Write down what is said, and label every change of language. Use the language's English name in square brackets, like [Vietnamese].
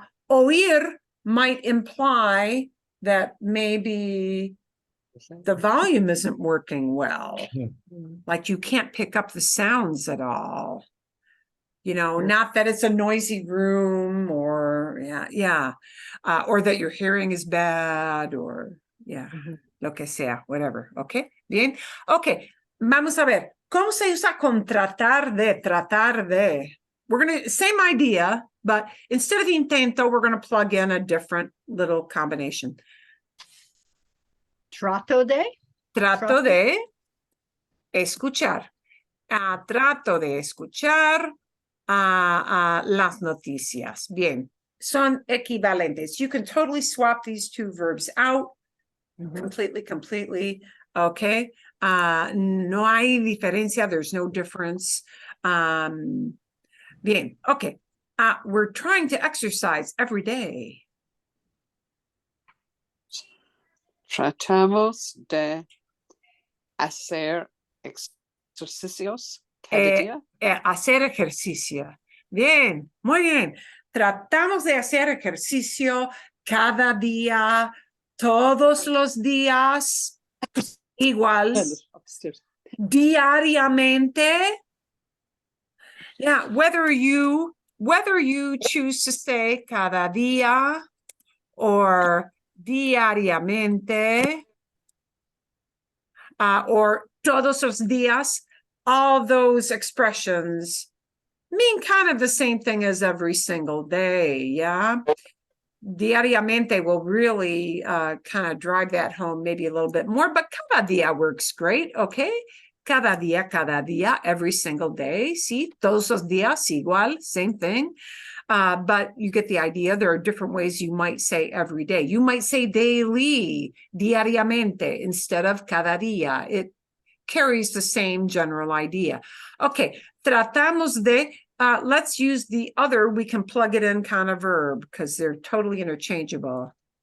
[English] Oír might imply that maybe the volume isn't working well. Like you can't pick up the sounds at all. You know, not that it's a noisy room or or that your hearing is bad or [Spanish] lo que sea, [English] whatever. [Spanish] Okay, bien. Okay, vamos a ver. ¿Cómo se usa con tratar de, tratar de? [English] We're going to, same idea, but instead of intento, we're going to plug in a different little combination. [Spanish] Trato de? Trato de escuchar. Trato de escuchar las noticias. Bien, son equivalentes. [English] You can totally swap these two verbs out completely. [Spanish] Okay. No hay diferencia. [English] There's no difference. [Spanish] Bien. Okay. [English] We're trying to exercise every day. [Spanish] Tratamos de hacer ejercicios cada día. Hacer ejercicio. Bien, muy bien. Tratamos de hacer ejercicio cada día, todos los días, igual, diariamente. [English] Yeah, whether you choose to say cada día or diariamente or [Spanish] todos los días, [English] all those expressions mean kind of the same thing as every single day, yeah? Diariamente will really kind of drive that home maybe a little bit more, but cada día works great, okay? [Spanish] Cada día, [English] every single day, [Spanish] sí, todos los días, igual, [English] same thing. But you get the idea. There are different ways you might say every day. You might say daily, diariamente, instead of cada día. It carries the same general idea. Okay, tratamos de, let's use the other, we can plug it in kind of verb because they're totally interchangeable.